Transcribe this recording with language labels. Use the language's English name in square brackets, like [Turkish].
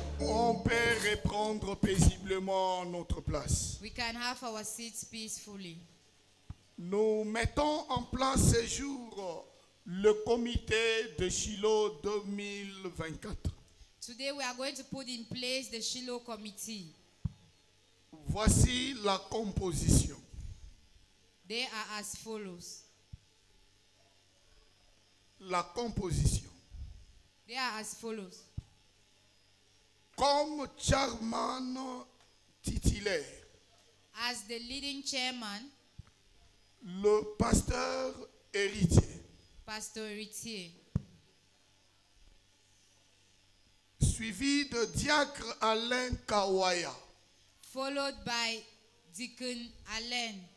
[French] On peut reprendre paisiblement notre place. [English] We can have our seats peacefully. [French] Nous mettons en place ce jour le comité de Shiloh 2024. [English] Today we are going to put in place the Shiloh Committee. [French] Voici la composition. [English] They are as follows. [French] La composition. [English] They are as follows. [French] Comme chairman titulaire, [English] As the leading chairman, [French] le pasteur héritier, [English] Pastor Ritier, [French] suivi de diacre Alain Kawaya, [English] followed by Deacon Allen,